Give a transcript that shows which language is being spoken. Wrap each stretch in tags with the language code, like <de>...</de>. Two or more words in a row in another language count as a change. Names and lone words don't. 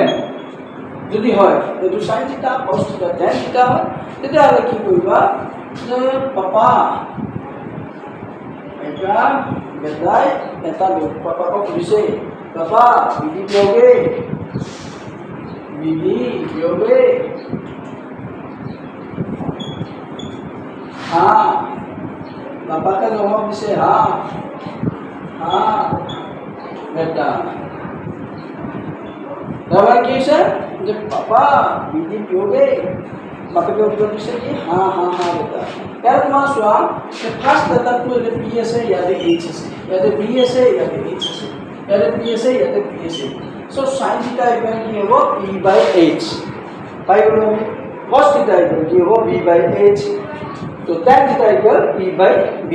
<as>যদি হয় এইটো</as> <en>sine theta, cos theta, tan theta</en> <as>হয়, তেতিয়াহ'লে কি কৰিবা যে পাপা এটা বেটাই এটা পাপাকক সুধিছে, পাপা বিধি দিয়গে, বিধি দিয়গে,</as> <hi>हाँ पापा का जवाब दिसे हाँ, हाँ बेटा। तब</hi> <as>কি হৈছে যে পাপা বিধি দিয়গে, বাপেকে উত্তৰ দিছে কি</as> <hi>हाँ हाँ हाँ बेटा।</hi> <as>ইয়াৰ তোমাৰ চোৱা</as> <en>first letterটো</en> <as>ইয়াতে পি আছে, ইয়াতে এইচ আছে, ইয়াতে বি আছে, ইয়াতে এইচ আছে, ইয়াতে পি আছে, ইয়াতে পি আছে। চ'</as> <en>sine theta equal</en> <as>কি হ'ব</as> <en>P by H,</en> <as>পাই গ'লো আমি।</as> <en>cos theta equal</en> <as>কি হ'ব</as> <en>B by H,</en> <as>তো</as> <en>tan theta equal P by B।</en>